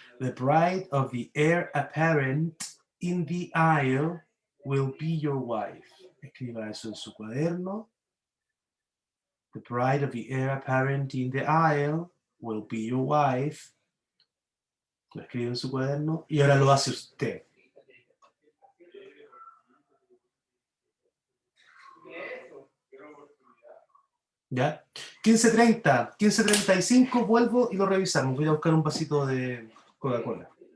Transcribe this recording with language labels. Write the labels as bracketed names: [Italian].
[English] The bride of the heir apparent in the aisle will be your wife. [Spanish] Escriba eso en su cuaderno. [English] The bride of the heir apparent in the aisle will be your wife. [Spanish] Lo escribe en su cuaderno y ahora lo hace usted. ¿Ya? 15:30, 15:35, vuelvo y lo revisamos. Voy a buscar un vasito de Coca-Cola.